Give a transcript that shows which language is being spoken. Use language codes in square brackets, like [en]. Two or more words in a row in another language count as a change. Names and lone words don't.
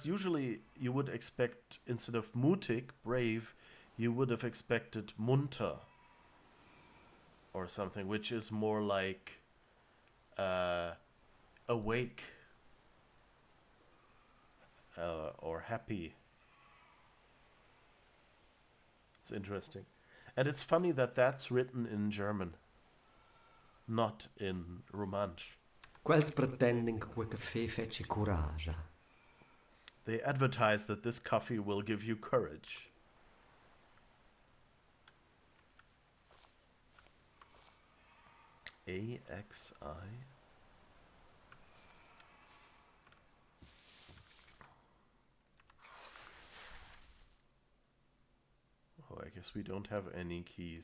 [en] Usually you would expect, instead of mutig, brave, you would have expected munter or something, which is more like awake or happy. It's interesting. And it's funny that that's written in German, not in Romansh. [rm] Quels pretenden che quel caffè fece coraggio. [en] They advertise that this coffee will give you courage. AXI. Oh, I guess we don't have any keys.